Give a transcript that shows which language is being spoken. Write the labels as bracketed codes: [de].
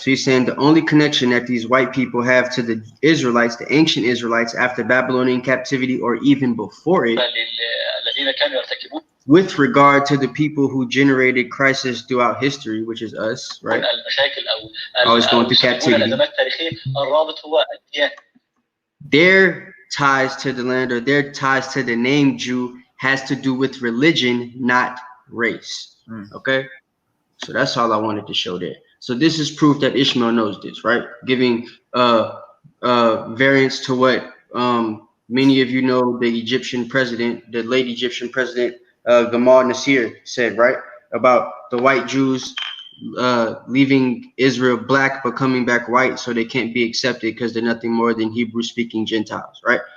[en] So he's saying the only connection that these white people have to the Israelites, the ancient Israelites, after Babylonian captivity or even before it, [ar] الذين كانوا يرتكبون [en] with regard to the people who generated crisis throughout history, which is us, right? [ar] المشاكل أو [en] Always going through captivity. [ar] الأزمات التاريخية الرابط هو الديانة. [en] Their ties to the land or their ties to the name Jew has to do with religion, not race. Okay, so that's all I wanted to show there. So this is proof that Ishmael knows this, right? Giving variance to what many of you know the Egyptian president, the late Egyptian president Gamal Nasser said, right, about the white Jews leaving Israel black but coming back white, so they can't be accepted because they're nothing more than Hebrew-speaking Gentiles, right?